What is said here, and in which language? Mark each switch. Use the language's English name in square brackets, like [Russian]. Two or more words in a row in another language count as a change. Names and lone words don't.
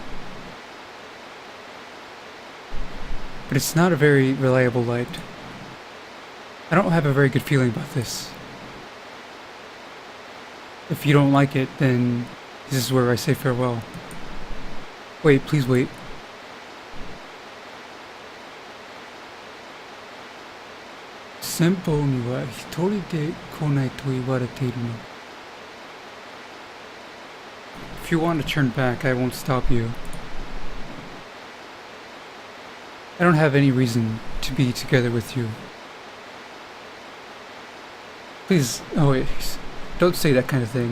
[English] But it's not a very reliable light. I don't have a very good feeling about this. If you don't like it, then this is where I say farewell. Wait, please wait. [Japanese] Senpou ni wa hitori de konai to iwareteiru no. [English] If you want to turn back, I won't stop you. I don't have any reason to be together with you. Please, oh wait, don't say that kind of thing.